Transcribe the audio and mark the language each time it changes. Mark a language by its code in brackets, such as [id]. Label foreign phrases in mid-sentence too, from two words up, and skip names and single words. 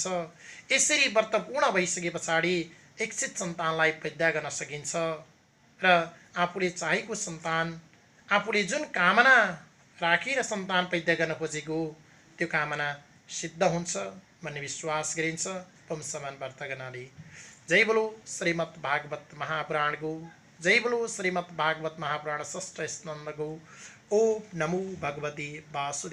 [ne] यसरी व्रत पूर्ण भइसके पछाडि इच्छित सन्तानलाई पैदा गर्न सकिन्छ र आफूले चाहेको सन्तान, आफूले जुन कामना राखेर सन्तान पैदा गर्न खोजेको त्यो कामना सिद्ध हुन्छ भन्ने विश्वास गरिन्छ वंशमान व्रत गर्नाले। जय बोलो श्रीमद् भागवत महापुराणको, जय बोलो श्रीमद् भागवत महापुराण षष्ठ स्कन्धको। [sa] ओम नमो भगवते वासुदेवाय।